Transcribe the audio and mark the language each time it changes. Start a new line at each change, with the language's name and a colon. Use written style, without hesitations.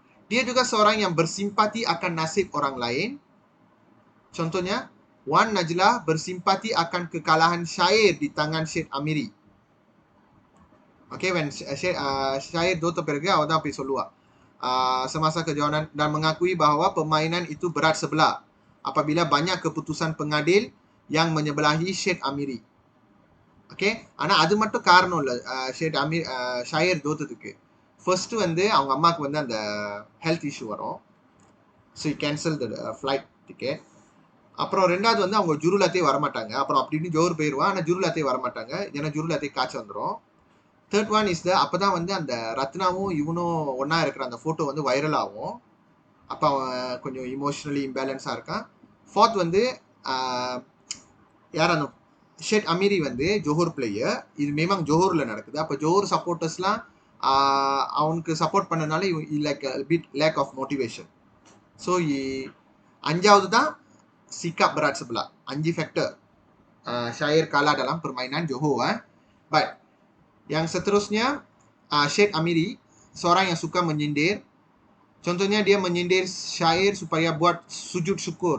Malay: Dia juga seorang yang bersimpati akan nasib orang lain. Contohnya, Wan Najla bersimpati akan kekalahan syair di tangan Syed Amiri.
English: Okay, when syair
Tamil: தோத்த பிறகு அவ தான் போய் சொல்லுவா
Malay: semasa kejohanan dan mengakui bahawa permainan itu berat sebelah apabila banyak keputusan pengadil yang menyebelahi Syed Amiri.
Tamil: Okay, ஆனா அது மட்டும் காரணம் இல்ல Syed Amiri ஷாயர் தோத்ததுக்கு. ஃபர்ஸ்ட் வந்து அவங்க அம்மாக்கு வந்து அந்த ஹெல்த் இஷ்யூ வரும். So
English: Cancel the flight ticket.
Tamil: அப்புறம் ரெண்டாவது வந்து அவங்க ஜுருலாத்தே வரமாட்டாங்க. அப்புறம் அப்படின்னு ஜோர் போயிடுவான். ஆனால் ஜுருலாத்தே வரமாட்டாங்க. ஏன்னா ஜுருலாத்தே காய்ச்சி வந்துடும். தேர்ட் ஒன் இஸ் அப்போ தான் வந்து அந்த ரத்னாவும் இவனும் ஒன்றா இருக்கிற அந்த ஃபோட்டோ வந்து வைரல் ஆகும். அப்போ அவன் கொஞ்சம் இமோஷனலி இம்பேலன்ஸாக இருக்கான். ஃபோர்த் வந்து யார் அந்த ஷேட் அமீரி வந்து ஜோஹர் பிளேயர். இது மேமாங் ஜோஹரில் நடக்குது. அப்போ ஜோஹர் சப்போர்ட்டர்ஸ்லாம் அவனுக்கு சப்போர்ட் பண்ணனால
English: Like bit lack of motivation.
Tamil: So அஞ்சாவது தான்
Malay: sikap berat sebelah. 5 faktor syair kalah dalam permainan Johor. But yang seterusnya Syed Amiri, seorang yang suka menyindir. Contohnya dia menyindir syair supaya buat sujud syukur.